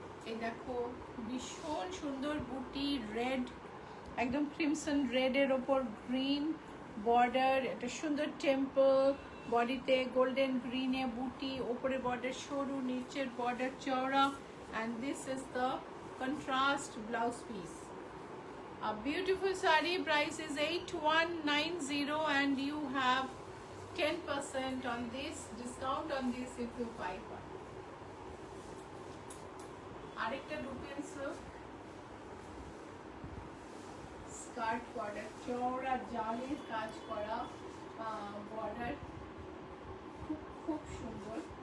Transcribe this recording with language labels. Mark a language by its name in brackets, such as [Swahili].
[Bangla] এই দেখো ভীষণ সুন্দর বুটি, রেড, একদম ক্রিমসন রেডের ওপর গ্রিন বর্ডার, একটা সুন্দর টেম্পল, বডিতে গোল্ডেন গ্রিনে বুটি, ওপরে বর্ডার সরু, নিচের বর্ডার চওড়া, [English] and this is the contrast blouse piece. A beautiful sari. Price is 8190, and you have 10% on this, discount on this if you buy one. [Bangla] আরেকটা রুপিয়ান সিল্ক, স্কার্ট বর্ডার, চওড়া জালের কাজ করা বর্ডার, খুব খুব সুন্দর।